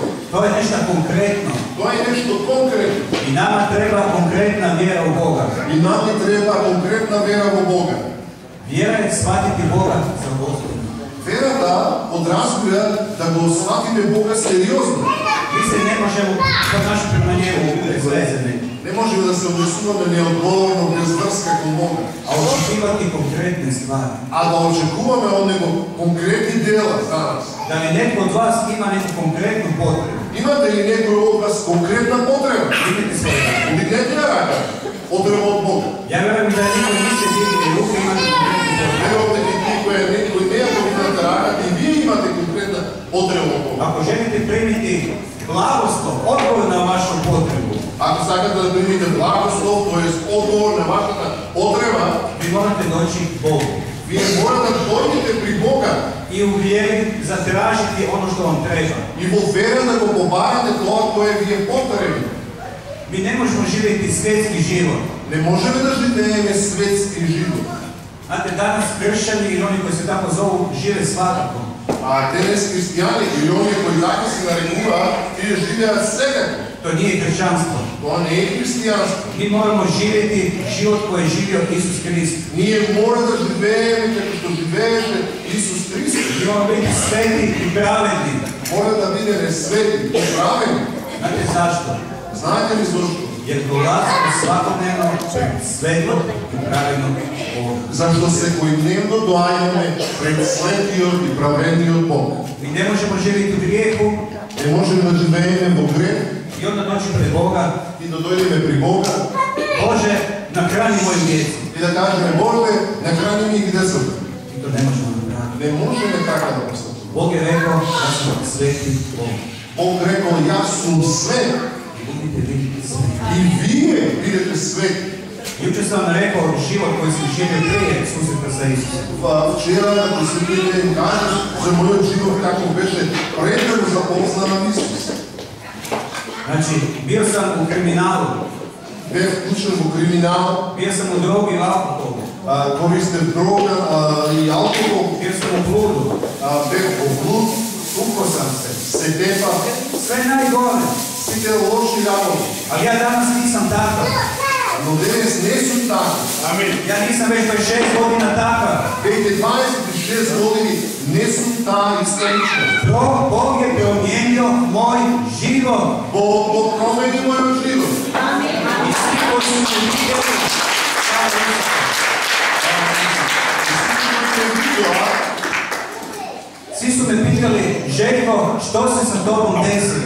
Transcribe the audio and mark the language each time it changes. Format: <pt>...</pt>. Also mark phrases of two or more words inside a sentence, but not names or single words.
<bs>To je nešto konkretno.</bs> <mk>Тоа е нешто конкретно.</mk> <bs>I nama treba konkretna vjera u Boga.</bs> <mk>И нам ни треба конкретна вера во Бога.</mk> <bs>Vjera je shvatiti Boga za ozbiljno.</bs> <mk>Верата подразбира да го сватиме Бога сериозно.</mk> <bs>Mi se ne možemo ponašati prema njemu bezvezene,</bs> <mk>Не можеме да се однесуваме неодговорно, без врска кон Бога.</mk> <bs>a očekivati konkretne stvari.</bs> <mk>А да очекуваме од Него конкретни дела за нас.</mk> <bs>Da li netko od vas ima neku konkretnu potrebu?</bs> <mk>Имате ли некој од вас конкретна потреба?</mk> <bs>Vidite svoje rade.</bs> <mk>Дигнете ја рака. Потреба од Бога.</mk> <bs>Ja vjerujem da niko niste digli ruke, imate konkretnu potrebu.</bs> <mk>Верувам дека некој не ја дигнете рака и вие имате конкретна потреба од Бога.</mk> <bs>Ako želite primiti blagoslov, odgovor na vašu potrebu,</bs> <mk>Ако сакате да примите благослов, тоест одговор на вашата потреба,</mk> <bs>vi morate doći Bogu</bs> <mk>вие мора да дојдете при Бога</mk> <bs>i u vjeri zatražiti ono što vam treba.</bs> <mk>и во вера да го побарате тоа кое ви е потребно.</mk> <bs>Mi ne možemo živjeti svjetski život.</bs> <mk>Не можеме да живееме светски живот.</mk> <bs>Znate, danas kršćani ili oni koji se tako zovu žive svakako.</bs> <mk>А денес христијани или оние кои така се нарекуваат, тие живеат секако.</mk> <bs>To nije kršćanstvo.</bs> <mk>Тоа не е христијанство.</mk> <bs>Mi moramo živjeti život koji je živio Isus Hrist.</bs> <mk>Ние мора да живееме како што живееше Исус Христос.</mk> <bs>Mi moramo biti sveti i pravedni.</bs> <mk>Мора да бидеме свети и праведни.</mk> <bs>Znate zašto?</bs> <mk>Знаете ли зашто?</mk> <bs>Jer dolazimo svakodnevno pred svetog i pravednog Boga.</bs> <mk>Зашто секојдневно доаѓаме пред светиот и праведниот Бог.</mk> <bs>Mi ne možemo živjeti u grijehu</bs> <mk>Не можеме да живееме во грех</mk> <bs>i onda doći pred Boga.</bs> <mk>и да дојдеме при Бога</mk> <bs>Bože, nahrani moju djecu.</bs> <mk>и да кажеме Боже, нахрани ми ги децата.</mk> <bs>I to ne možemo napraviti.</bs> <mk>Не можеме така да постапиме.</mk> <bs>Bog je rekao da smo sveti Bog.</bs> <mk>Бог рекол, јас сум свет</mk> <bs>I budite vi sveti.</bs> <mk>и вие бидете свети.</mk> <bs>Jučer sam vam rekao život koji sam živio prije susreta sa Isusom.</bs> <mk>Вчера на присутните им кажеш за мојот живот како беше пред да го запознавам Исус.</mk> <bs>Znači, bio sam u kriminalu,</bs> <mk>Бев вклучен во криминал,</mk> <bs>bio sam u drogi i alkoholu,</bs> <mk>користев дрога и алкохол,</mk> <bs>bio sam u bludu,</bs> <mk>бев во блуд,</mk> <bs>tukao sam se.</bs> <mk>се тепа,</mk> <bs>Sve najgore.</bs> <mk>сите лоши работи.</mk> <bs>Ali ja danas nisam takav.</bs> <mk>Но денес не сум така.</mk> <bs>Ja nisam već 26 godina takav.</bs> <mk>Веќе 26 години не сум таа иста личност.</mk> <bs>Bog je promijenio moj život.</bs> <mk>Бог го промени мојот живот.</mk> <bs>I svi koji su me vidjeli, svi su me pitali, Željko, što se sa tobom desilo?</bs>